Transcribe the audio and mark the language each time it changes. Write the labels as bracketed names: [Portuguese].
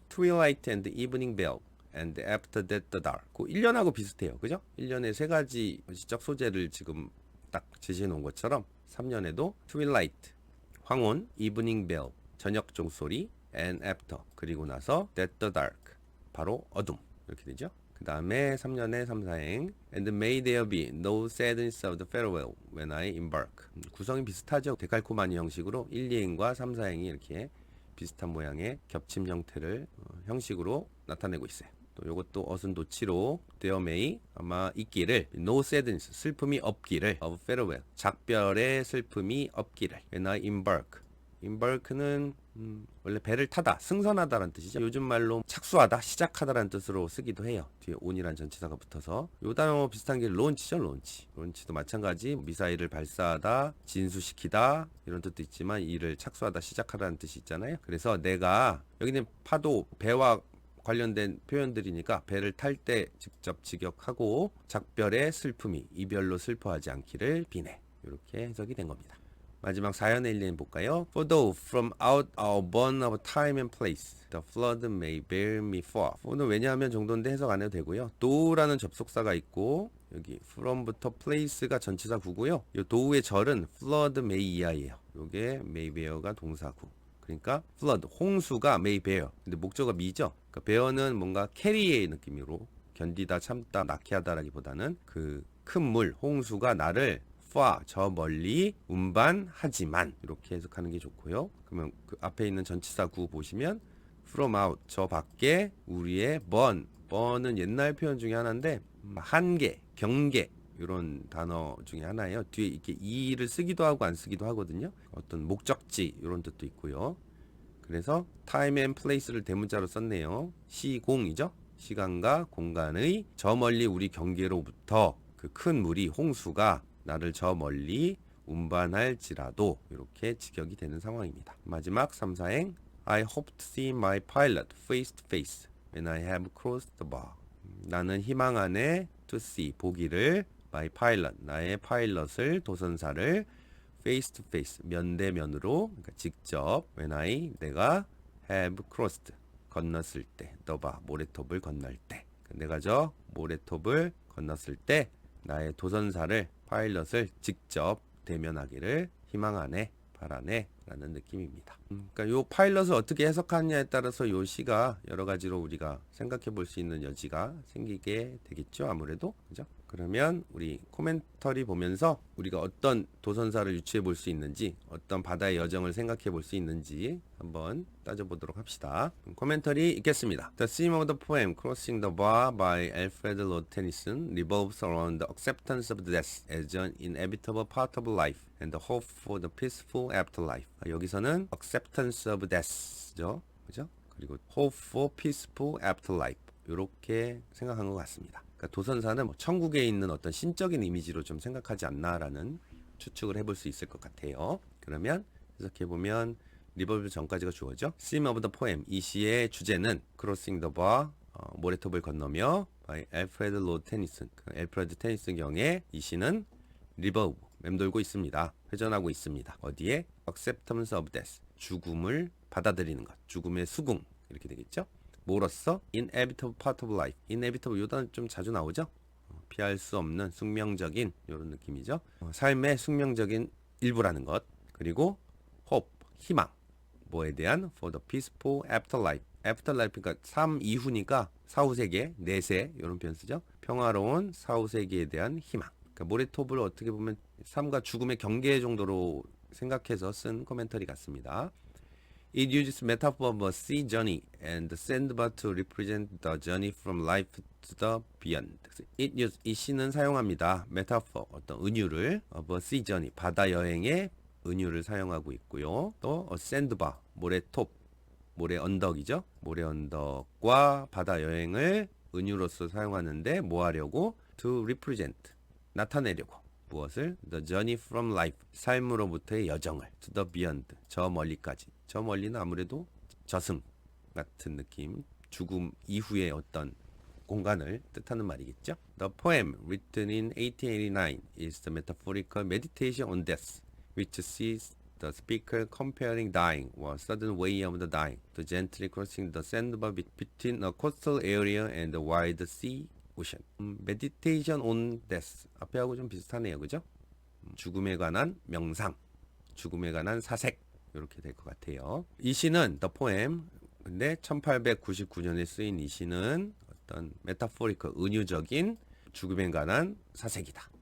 [English] Twilight and evening bell. And after that the dark. [Korean] 그 1년하고 비슷해요. 그죠? 1년에 세 가지 시적 소재를 지금 딱 제시해 놓은 것처럼 3년에도 twilight, 황혼, [English] evening bell, [Korean] 저녁 종소리, [English] and after, [Korean] 그리고 나서 [English] that the dark, [Korean] 바로 어둠. 이렇게 되죠. 그 다음에 3년에 3, 4행 [English] And may there be no sadness of the farewell when I embark. [Korean] 구성이 비슷하죠. 데칼코마니 형식으로 1, 2행과 3, 4행이 이렇게 비슷한 모양의 겹침 형태를 형식으로 나타내고 있어요. 또 이것도 어순 도치로 [English] there may [Korean] 아마 있기를 [English] no sadness [Korean] 슬픔이 없기를 [English] of farewell [Korean] 작별의 슬픔이 없기를 [English] when I embark. [Korean] embark는 원래 배를 타다, 승선하다라는 뜻이죠. 요즘 말로 착수하다, 시작하다라는 뜻으로 쓰기도 해요. 뒤에 on이란 전치사가 붙어서. 요 단어 비슷한 게 론치죠. 론치도 마찬가지 미사일을 발사하다, 진수시키다 이런 뜻도 있지만 이를 착수하다, 시작하다는 뜻이 있잖아요. 그래서 내가 여기는 파도, 배와 관련된 표현들이니까 배를 탈 때 직접 직역하고 작별의 슬픔이 이별로 슬퍼하지 않기를 비네. 이렇게 해석이 된 겁니다. 마지막 4연의 1년 볼까요? [English] For though from out our born of time and place, the flood may bear me far. [Korean] for는 왜냐하면 정도인데 해석 안 해도 되고요. though라는 접속사가 있고 여기 from부터 place가 전치사 구고요. 이 though의 절은 flood may 이하예요. 요게 may bear가 동사구. 그러니까 flood 홍수가 [English] may bear. [Korean] 근데 목적어 me죠. 그러니까 bear는 뭔가 carry의 느낌으로 견디다, 참다, 낙해하다라기보다는 그 큰 물, 홍수가 나를 far 저 멀리 운반하지만 이렇게 해석하는 게 좋고요. 그러면 그 앞에 있는 전치사 구 보시면 [English] from out [Korean] 저 밖에 우리의 burn은 옛날 표현 중에 하나인데 한계, 경계 이런 단어 중에 하나예요. 뒤에 이렇게 이를 쓰기도 하고 안 쓰기도 하거든요. 어떤 목적지 이런 뜻도 있고요. 그래서 [English] time and place [Korean] 를 대문자로 썼네요. 시공이죠. 시간과 공간의 저 멀리 우리 경계로부터 그 큰 물이 홍수가 나를 저 멀리 운반할지라도 이렇게 직역이 되는 상황입니다. 마지막 3, 4행 [English] I hope to see my pilot face to face when I have crossed the bar. [Korean] 나는 희망하네 [English] to see [Korean] 보기를 [English] my pilot [Korean] 나의 파일럿을 도선사를 [English] face to face [Korean] 면대면으로 그러니까 직접 [English] when I [Korean] 내가 [English] have crossed [Korean] 건넜을 때 [English] the bar [Korean] 모래톱을 건널 때 내가 저 모래톱을 건넜을 때 나의 도선사를 파일럿을 직접 대면하기를 희망 안에, 발 안에 라는 느낌입니다. 그러니까 요 파일럿을 어떻게 해석하느냐에 따라서 요 시가 여러 가지로 우리가 생각해 볼 수 있는 여지가 생기게 되겠죠. 아무래도. 그죠? 그러면 우리 코멘터리 보면서 우리가 어떤 도선사를 유추해 볼 수 있는지, 어떤 바다의 여정을 생각해 볼 수 있는지 한번 따져보도록 합시다. 코멘터리 읽겠습니다. [English] The theme of the poem Crossing the Bar by Alfred Lord Tennyson revolves around the acceptance of death as an inevitable part of life and the hope for the peaceful afterlife. [Korean] 여기서는 [English] acceptance of death [Korean] 죠. 그죠? 그리고 [English] hope for peaceful afterlife. [Korean] 이렇게 생각한 것 같습니다. 그러니까 도선사는 뭐 천국에 있는 어떤 신적인 이미지로 좀 생각하지 않나라는 추측을 해볼 수 있을 것 같아요. 그러면 해석해보면 리볼브 전까지가 주어져. [English] Theme of the poem. [Korean] 이 시의 주제는 Crossing the Bar, 모래톱을 건너며 by Alfred Lord Tennyson. 그 알프레드 테니슨 경의 이 시는 리볼브, 맴돌고 있습니다. 회전하고 있습니다. 어디에? [English] Acceptance of death. [Korean] 죽음을 받아들이는 것. 죽음의 수긍. 이렇게 되겠죠? 뭐로써? [English] Inevitable part of life. [Korean] Inevitable 요 단어 좀 자주 나오죠? 피할 수 없는 숙명적인 이런 느낌이죠. 삶의 숙명적인 일부라는 것. 그리고 [English] hope, [Korean] 희망. 뭐에 대한? [English] For the peaceful afterlife. [Korean] afterlife 그러니까 삶 이후니까 사후세계, 내세 이런 표현 쓰죠. 평화로운 사후세계에 대한 희망. 그러니까 모래톱을 어떻게 보면 삶과 죽음의 경계 정도로 생각해서 쓴 코멘터리 같습니다. [English] It uses metaphor of a sea journey and the sandbar to represent the journey from life to the beyond. [Korean] 이 시는 사용합니다. metaphor, 어떤 은유를 [English] of a sea journey, [Korean] 바다 여행의 은유를 사용하고 있고요. 또 a sandbar, 모래톱, 모래 언덕이죠. 모래 언덕과 바다 여행을 은유로서 사용하는데 뭐 하려고? [English] To represent, [Korean] 나타내려고. 무엇을? [English] The journey from life, [Korean] 삶으로부터의 여정을. [English] To the beyond, [Korean] 저 멀리까지. 저 멀리는 아무래도 저승 같은 느낌, 죽음 이후의 어떤 공간을 뜻하는 말이겠죠. [English] The poem written in 1889 is the metaphorical meditation on death, which sees the speaker comparing dying or sudden way of the dying to gently crossing the sandbar between a coastal area and the wide sea ocean. Meditation on death [Korean] 앞에 하고 좀 비슷하네요, 그죠? 죽음에 관한 명상, 죽음에 관한 사색 이렇게 될 것 같아요. 이 시는 The Poem, 근데 1899년에 쓰인 이 시는 어떤 메타포리컬, 은유적인 죽음에 관한 사색이다.